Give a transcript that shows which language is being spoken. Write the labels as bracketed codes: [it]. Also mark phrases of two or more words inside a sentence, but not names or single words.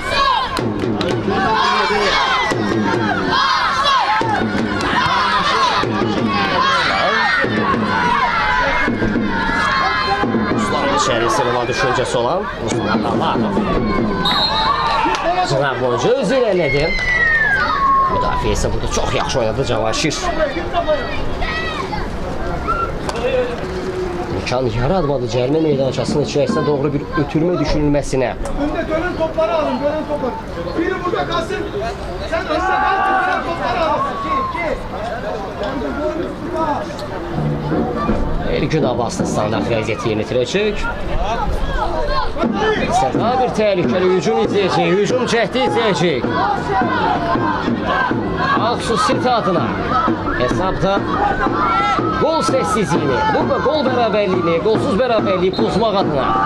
[az] İçərisində olan düşüncəsi olan Ruslan Poladov. Cınaq boyunca özü irəlilədi. Müdafiə isə burada çox yaxşı oynadı Cavanşir. imkan yaratmadı cərimə meydançasının içərisində doğru bir ötürmə düşünülməsinə. [tr] Önde dönen topları alın, dönen topları. Biri burada kalsın. Sen önde kal, dönen topları alın. [az] Elgün Abbaslı standart vəziyyəti yerinə yetirəcək. Daha bir təhlükəli hücum izləyəcək, hücum cəhdi izləyəcək. Aksu City adına hesabda gol səssizliyini, burada gol bərabərliyini, golsuz bərabərliyi pozmaq adına.